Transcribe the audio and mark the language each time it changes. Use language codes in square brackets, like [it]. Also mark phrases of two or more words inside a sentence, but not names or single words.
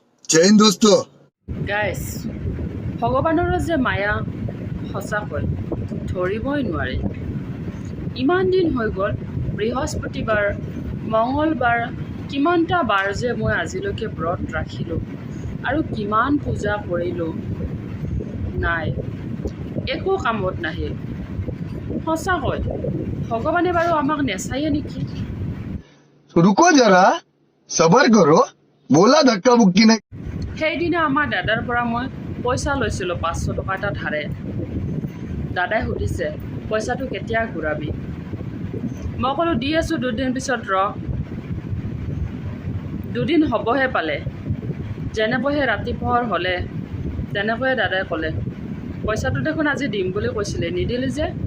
[hi] जय हिंद दोस्तों। [as] গাইজ ভগৱানৰ যে মায়া সঁচাকৈ ধৰিবই নোৱাৰে। ইমান দিন হৈ গ'ল, বৃহস্পতিবাৰ মঙলবাৰ কিমানটা বাৰ যে মই আজিলৈকে ব্ৰত ৰাখিলোঁ আৰু কিমান পূজা কৰিলোঁ, নাই একো কামত নাহিল। সঁচাকৈ ভগৱানে বাৰু আমাক নেচায়ে নেকি? [hi] रुको जरा, सबर करो, बोला धक्का मुक्की नहीं। [as] সেইদিনা আমাৰ দাদাৰ পৰা মই পইচা লৈছিলোঁ 500 টকা এটা ধাৰে। দাদাই সুধিছে পইচাটো কেতিয়া ঘূৰাবি? মই ক'লোঁ দি আছোঁ, দুদিন পিছত ৰ। দুদিন হ'বহে পালে। যেনেকৈহে ৰাতিপুৱাৰ হ'লে তেনেকৈয়ে দাদাই ক'লে পইচাটো দেখোন আজি দিম বুলি কৈছিলে, নিদিলি যে।